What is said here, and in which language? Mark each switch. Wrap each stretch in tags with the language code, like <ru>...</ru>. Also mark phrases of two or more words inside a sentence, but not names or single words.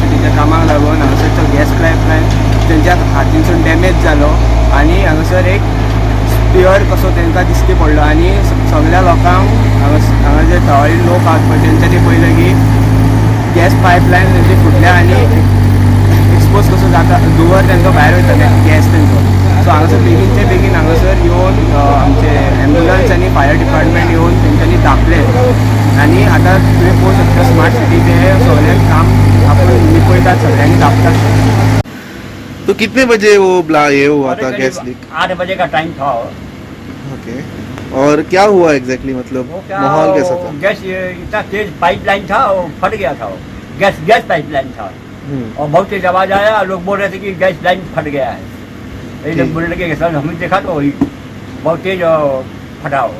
<kok>सिटीच्या कामाक लागून हांगासरचो</kok> <en>gas pipeline</en> <kok>तेंच्या हातींसून डॅमेज जालो आनी हांगासर एक स्पियर कसो तांकां दिश्टी पडलो आनी सगळ्या लोकांक हांगा जे थळावी लोक आसात पळय तेंच्यांनी पळयलें की</kok> <en>gas pipeline</en> <kok>तेंची फुटल्या आनी एक्सपोज कसो जाता धुंवर तांकां भायर वयतले गॅस तेंचो. सो हांगासर बेगीनचे बेगीन हांगासर येवन आमचे एम्ब्युलन्स आनी</kok> <en>fire department</en> <kok>येवन तेंच्यांनी धापले आनी आतां तुवें पळोवंक शकता स्मार्ट सिटीचें सगळें काम आपूण निपयतात, सगळ्यांनी धापतात.</kok> <hi>तो कितने बजे ये हुआ था गैस लीक? 8 बजे का टाइम था. ओके, और क्या हुआ एग्जैक्टली, मतलब माहौल कैसा था? गैस इतना तेज पाइपलाइन था वो फट गया था.</hi> <en>gas pipeline</en> <hi>था और बहुत तेज आवाज आया. लोग बोल रहे थे कि</hi> <en>gas line</en> <hi>फट गया है. जब बोलने लगे सर हमने देखा तो वही बहुत तेज फटा हो.</hi>